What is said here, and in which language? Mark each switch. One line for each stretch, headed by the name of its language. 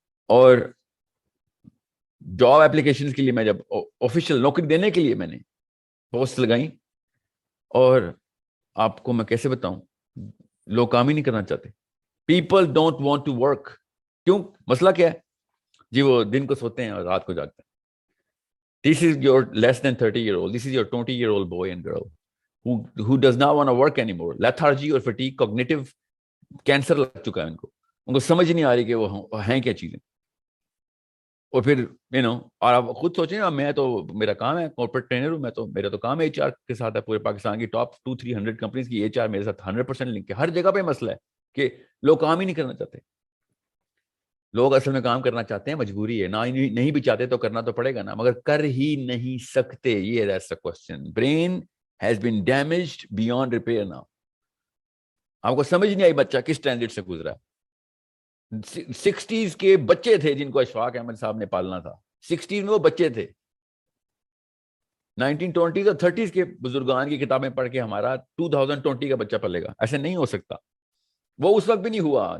Urdu: اور job application کے لیے میں جب آفیشیل نوکری دینے کے لیے میں نے پوسٹ لگائی, اور آپ کو میں کیسے بتاؤں, لوگ کام ہی نہیں کرنا چاہتے.
English: People don't want to work.
Urdu: کیوں؟ مسئلہ کیا ہے جی؟ وہ دن کو سوتے ہیں اور رات کو جاگتے ہیں.
English: This is your less than 30-year-old. This is your 20-year-old boy and girl who does not want to work anymore.
Urdu: Lethargy اور fatigue, cognitive کینسر لگ چکا ہے ان کو سمجھ نہیں آ رہی کہ وہ ہیں کیا چیزیں. اور پھر اور آپ خود سوچیں, میں تو, میرا کام ہے کارپوریٹ ٹرینر ہوں میں, تو میرا تو کام ایچ آر کے ساتھ ہے. پورے پاکستان کی ٹاپ 200-300 کمپنیز کی ایچ آر میرے ساتھ 100% لنک ہے. ہر جگہ پہ مسئلہ ہے کہ لوگ کام ہی نہیں کرنا چاہتے. لوگ اصل میں کام کرنا چاہتے ہیں, مجبوری ہے, نہیں بھی چاہتے تو کرنا تو پڑے گا نا, مگر کر ہی نہیں سکتے.
English: یہ that's the question. Brain has been damaged beyond repair now.
Urdu: آپ کو سمجھ نہیں آئی بچہ کس ٹرانزٹ سے گزرا. 60s کے بچے تھے جن کو اشفاق احمد صاحب نے پالنا تھا. 60s میں وہ بچے تھے. 1920 اور 30 کے بزرگان کی کتابیں پڑھ کے ہمارا 2020 کا بچہ پلے گا؟ ایسے نہیں ہو سکتا. وہ اس وقت بھی نہیں ہوا.